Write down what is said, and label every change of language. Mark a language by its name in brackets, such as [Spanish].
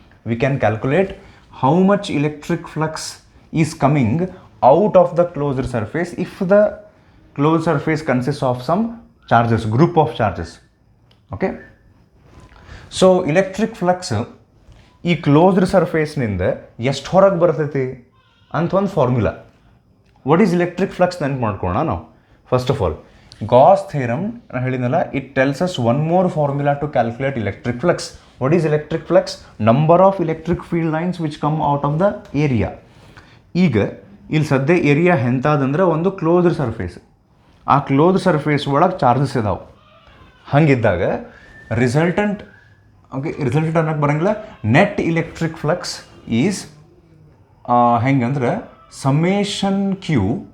[English] We can calculate how much electric flux is coming out of the closed surface if the closed surface consists of some charges, group of charges. Okay, so [Kannada] electric flux ಈ closed ಸರ್ಫೇಸ್ನಿಂದ ಎಷ್ಟು ಹೊರಗೆ ಬರ್ತೈತಿ ಅಂತ ಒಂದು formula. [English] what is electric flux [Kannada] ನೆನ್ಪು ಮಾಡ್ಕೊಳ್ಳೋಣ ನಾವು. [English] first of all Gauss theorem [Kannada] ನಾನು ಹೇಳಿದ್ನಲ್ಲ, [English] It tells us one more formula to calculate electric flux. What is electric flux? Number of electric field lines which come out of the area. [Kannada] ಈಗ ಇಲ್ಲಿ ಸದ್ಯ area ಎಂಥದಂದ್ರೆ ಒಂದು closed surface. ಆ closed surface ಒಳಗೆ charges ಇದಾವೆ. ಹಂಗಿದ್ದಾಗ resultant ಅನ್ನೋಕ್ಕೆ ಬರೋಂಗಿಲ್ಲ. [English] net electric flux is [Kannada] ಹೆಂಗಂದ್ರೆ [English] Summation Q.